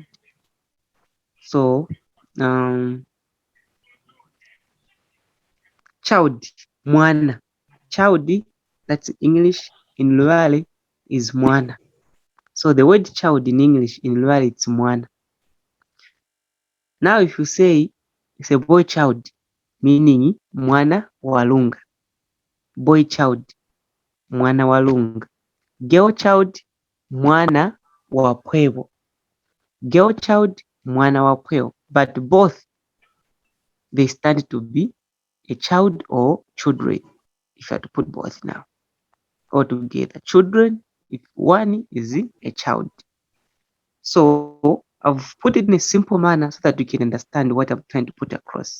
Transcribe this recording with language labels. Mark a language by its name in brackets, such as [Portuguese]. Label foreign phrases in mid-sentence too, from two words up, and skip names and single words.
[English] So child, mwana. Child, that's English. In Luvale is mwana. So the word child in English, in Luvale, it's mwana. Now if you say it's a boy child, meaning [Luvale] mwana walunga. [English] Boy child, [Luvale] mwana walunga. [English] Girl child, [Luvale] mwana wa pwevo. [English] Girl child, [Luvale] mwana wa pwevo. [English] But both, they stand to be a child or children, if I had to put both now all together. Children, if one is a child. So I've put it in a simple manner so that you can understand what I'm trying to put across.